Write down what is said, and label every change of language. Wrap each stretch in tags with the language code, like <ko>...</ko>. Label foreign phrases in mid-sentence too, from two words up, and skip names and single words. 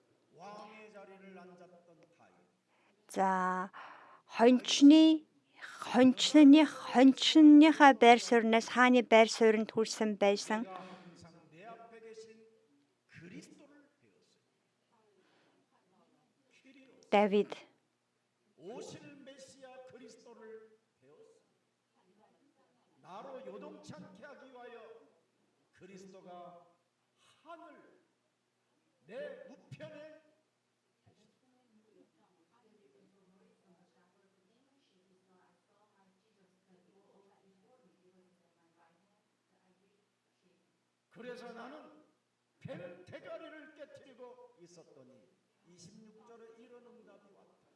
<mn>За хончныхаа байр суурнаас хааны байр суурьнд хүрсэн байсан Давид</mn> <ko>나로 요동치 않게 하기 위하여 그리스도가 하늘 내 우편에 그래서 나는 뱀 대가리를 깨뜨리고 있었더니 26절에 이런 응답이 왔다.</ko>